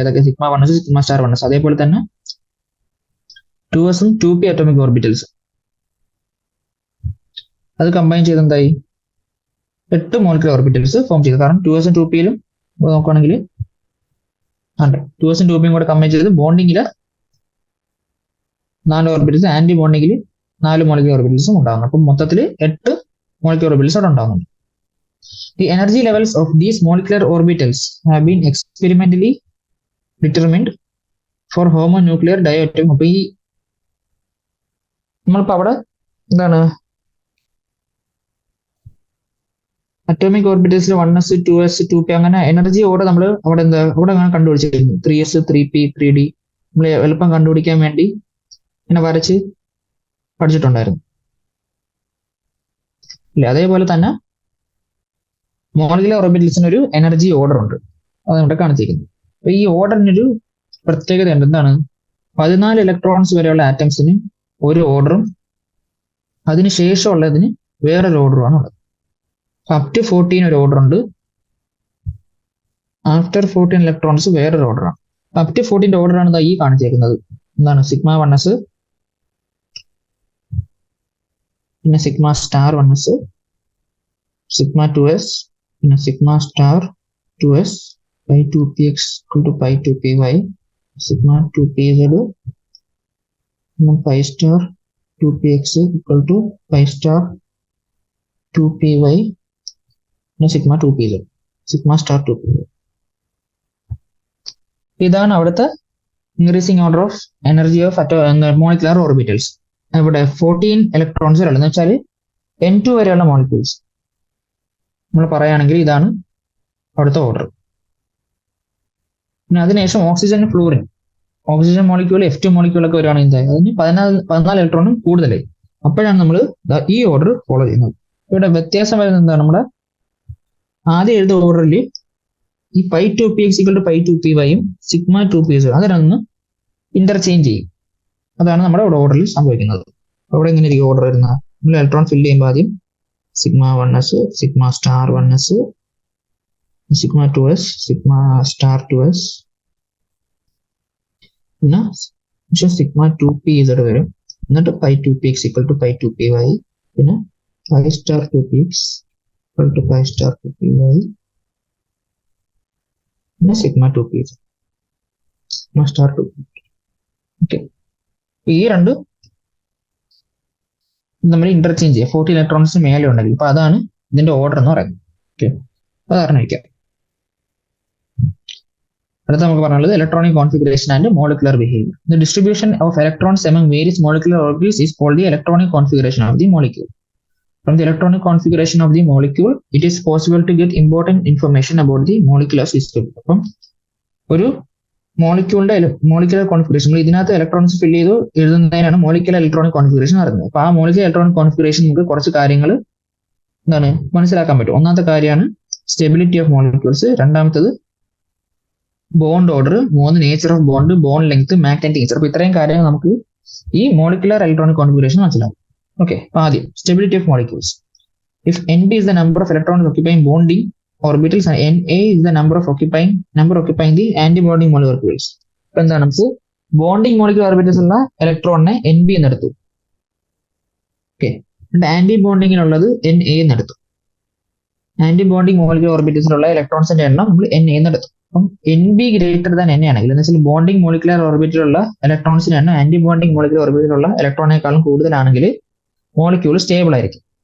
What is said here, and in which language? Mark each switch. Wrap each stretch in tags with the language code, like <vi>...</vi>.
<ml>ഏതൊക്കെ sigma 1s sigma star 1s. അതേപോലെ തന്നെ 2s ഉം 2p അറ്റോമിക് ഓർബിറ്റൽസ് അത് കമ്പൈൻ ചെയ്ത് എന്തായി 8 മോളിക്കുലർ ഓർബിറ്റൽസ് ഫോം ചെയ്തു. കാരണം 2s ഉം 2pയിലും നോക്കുകയാണെങ്കിൽ 2s ഉം 2pയും കൂടെ കമ്പൈൻ ചെയ്ത് ബോണ്ടിങ്ങിൽ 4 ഓർബിറ്റൽസ്, ആന്റി ബോണ്ടിങ്ങിൽ 4 മോളിക്കുലർ ഓർബിറ്റൽസും ഉണ്ടാകുന്നു. അപ്പം മൊത്തത്തിൽ 8 മോളിക്കുലർ ഓർബിറ്റൽസ് അവിടെ ഉണ്ടാകുന്നുണ്ട്.</ml> <en>The energy levels of these molecular orbitals have been experimentally determined for homonuclear diatomic.</en> <ml>അപ്പൊ ഈ നമ്മളിപ്പോ അവിടെ എന്താണ് അറ്റോമിക് ഓർബിറ്റൽസിൽ 1s 2s 2p അങ്ങനെ എനർജി ഓർഡർ നമ്മൾ അവിടെ അങ്ങനെ കണ്ടുപിടിച്ചിരുന്നു. 3s 3p 3d നമ്മൾ എളുപ്പം കണ്ടുപിടിക്കാൻ വേണ്ടി ഇങ്ങനെ വരച്ച് പഠിച്ചിട്ടുണ്ടായിരുന്നു ഇല്ല. അതേപോലെ തന്നെ മോളിക്കുലർ ഓർബിറ്റൽസിന് ഒരു എനർജി ഓർഡർ ഉണ്ട്, അത് ഇവിടെ കാണിച്ചിരിക്കുന്നു. അപ്പൊ ഈ ഓർഡറിനൊരു പ്രത്യേകത ഉണ്ട്. എന്താണ് 14 ഇലക്ട്രോൺസ് വരെയുള്ള ആറ്റംസിന് ഒരു ഓർഡറും അതിന് ശേഷമുള്ളതിന് വേറൊരു ഓർഡറുമാണ് ഉള്ളത്. അപ് ടു 14 ഒരു ഓർഡർ ഉണ്ട്, ആഫ്റ്റർ 14 ഇലക്ട്രോൺസ് വേറൊരു ഓർഡറാണ്. അപ് ടു 14 ഓർഡറാണ് ഈ കാണിച്ചേക്കുന്നത്. എന്താണ് സിഗ്മ 1s പിന്നെ sigma star 1s sigma 2s പിന്നെ sigma star 2s pi 2px equal to pi 2py sigma 2pz pi star 2px equal to pi star 2py sigma 2pz sigma star 2pz. ഇതാണ് അവിടുത്തെ</ml> <en>Increasing order of energy of molecular orbitals.</en> <ml>ഇവിടെ 14 electrons വരെയുള്ള എന്ന് വെച്ചാൽ n2 വരെയുള്ള molecules നമ്മൾ പറയുകയാണെങ്കിൽ ഇതാണ് അവിടുത്തെ ഓർഡർ. പിന്നെ അതിനുശേഷം oxygen fluorine oxygen molecule F2 മോളിക്യൂളൊക്കെ വരികയാണെങ്കിൽ അതിന് 14 ഇലക്ട്രോണും കൂടുതലായി. അപ്പോഴാണ് നമ്മൾ ഈ ഓർഡർ ഫോളോ ചെയ്യുന്നത്. ഇവിടെ വ്യത്യാസം വരുന്നത് എന്താണ്, നമ്മുടെ ആദ്യം എഴുതിയ ഓർഡറിൽ ഈ pi 2px equal to pi 2pyയും sigma 2pz അതിനൊന്ന് ഇന്റർചേഞ്ച് ചെയ്യും. അതാണ് നമ്മുടെ ഇവിടെ ഓർഡറിൽ സംഭവിക്കുന്നത്. അവിടെ എങ്ങനെ ഇരിക്കും ഓർഡർ വരുന്നത്, നമ്മൾ ഇലക്ട്രോൺ ഫില്ല് ചെയ്യുമ്പോൾ ആദ്യം sigma 1s sigma star 1s sigma 2s, sigma star 2s, പിന്നെ sigma 2p z വരും. എന്നിട്ട് pi 2p x equal to pi 2py, പിന്നെ pi star 2p x equal to pi star 2py, പിന്നെ sigma 2p sigma star 2p. Okay, ഈ രണ്ട് നമ്മൾ interchange ചെയ്യുക 40 electrons മേലെ ഉണ്ടെങ്കിൽ. അപ്പൊ അതാണ് ഇതിന്റെ ഓർഡർ എന്ന് പറയുന്നത്. ഓക്കെ, അതാണ് ഇരിക്കാം. അടുത്ത നമുക്ക് പറയാനുള്ളത്</ml> <en>Electronic configuration and molecular behaviour. The distribution of electrons among various molecular orbitals is called the electronic configuration of the molecule. From the electronic configuration of the molecule, it is possible to get important information about the molecular system.</en> <ml>അപ്പം ഒരു molecular configuration, ഇതിനകത്ത് electrons ഫിൽ ചെയ്ത് എഴുതുന്നതിനാണ് molecular electronic configuration പറയുന്നത്. അപ്പൊ ആ molecular electronic configuration നമുക്ക് കുറച്ച് കാര്യങ്ങൾ എന്താണ് മനസ്സിലാക്കാൻ പറ്റും. ഒന്നാമത്തെ കാര്യമാണ് സ്റ്റെബിലിറ്റി ഓഫ് മോളിക്യൂൾസ്, രണ്ടാമത്തത് ബോണ്ട് ഓർഡർ, മൂന്ന് nature of bond, bond length, magnetic nature. അപ്പൊ ഇത്രയും കാര്യങ്ങൾ നമുക്ക് ഈ മോളിക്കുലർ ഇലക്ട്രോണിക് കോൺഫിഗറേഷൻ മനസ്സിലാവും. ഓക്കെ, ആദ്യം stability of molecules.</ml> <en>If Nb is the number of electrons occupying bonding orbitals and Na is the number occupying the anti-bonding molecules.</en> <ml>ഇപ്പൊ എന്താണ്, നമുക്ക് ബോണ്ടിങ് മോളിക്യൂൾ ഓർബിറ്റൽസ് ഉള്ള ഇലക്ട്രോണിനെ Nb എന്നെടുത്തു. Okay, anti ബോണ്ടിങ്ങിനുള്ളത് Na എന്നെടുത്തു. Anti bonding molecule ഓർബിറ്റൽസിലുള്ള ഇലക്ട്രോൺസിന്റെ എണ്ണം നമ്മൾ Na എന്നെടുത്തു. അപ്പം Nb greater than Na ആണെങ്കിൽ, എന്ന് വെച്ചാൽ ബോണ്ടിങ് മോളിക്കുലർ ഓർബിറ്റിലുള്ള ഇലക്ട്രോൺസിന്റെ എണ്ണം ആന്റി ബോണ്ടിങ് മോളിക്കുലർ ഓർബിറ്റിലുള്ള ഇലക്ട്രോണിനേക്കാളും കൂടുതലാണെങ്കിൽ മോളിക്യൂൾ സ്റ്റേബിൾ ആയിരിക്കും.</ml>